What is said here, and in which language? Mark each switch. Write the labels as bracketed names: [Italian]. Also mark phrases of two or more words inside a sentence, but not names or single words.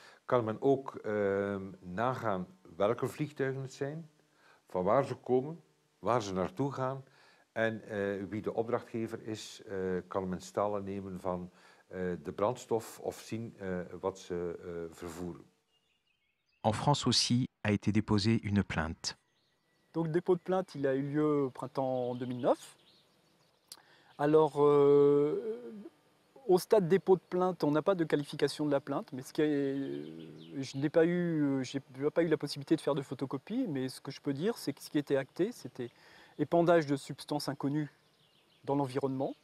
[Dutch] kan men ook nagaan welke vliegtuigen het zijn, van waar ze komen, waar ze naartoe gaan en wie de opdrachtgever is, kan men stallen nemen van de brandstof of zien wat ze vervoeren. [French] En France aussi a été déposée une plainte. Donc le dépôt de plainte, il a eu lieu au printemps 2009. Alors, au stade dépôt de plainte, on n'a pas de qualification de la plainte, mais je n'ai pas eu la possibilité de faire de photocopie, mais ce que je peux dire, c'est que ce qui était acté, c'était épandage de substances inconnues dans l'environnement.